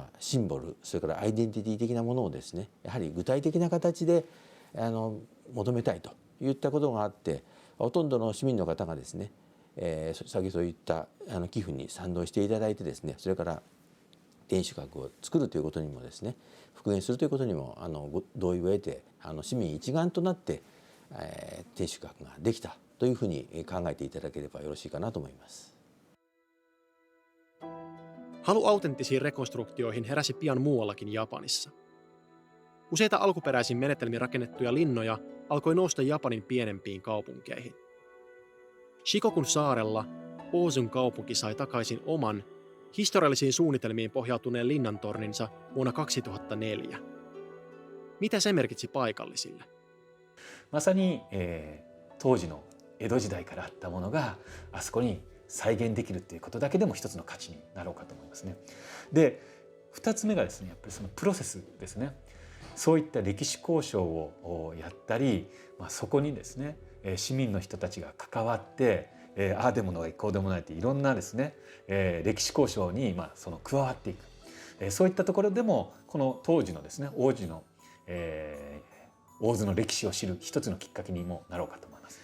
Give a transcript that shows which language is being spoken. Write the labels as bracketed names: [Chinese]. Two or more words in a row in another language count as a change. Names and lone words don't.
[Japanese] シンボル、それからアイデンティティ的なものをですね、やはり具体的な形で求めたいといったことがあって、ほとんどの市民の方がですね、先ほどそういった寄付に賛同していただいてですね、それから天守閣を作るということにもですね、復元するということにも同意を得て、市民一丸となって天守閣ができたというふうに考えていただければよろしいかなと思います。 [Finnish] Halu autenttisiin rekonstruktioihin heräsi pian muuallakin Japanissa. Useita alkuperäisin menetelmin rakennettuja linnoja alkoi nousta Japanin pienempiin kaupunkeihin. Shikokun saarella Oozun kaupunki sai takaisin oman, historiallisiin suunnitelmiin pohjautuneen linnantorninsa vuonna 2004. Mitä se merkitsi paikallisille? [Japanese] まさに、当時の江戸時代からあったものがあそこに再現できるっていうことだけでも一つの価値になろうかと思いますね。で2つ目がですねやっぱりそのプロセスですね。そういった歴史交渉をやったり、そこにですね市民の人たちが関わって、ああでもないこうでもないっていろんなですね、歴史交渉にその加わっていく、そういったところでもこの当時のですね大津の歴史を知る一つのきっかけにもなろうかと思います。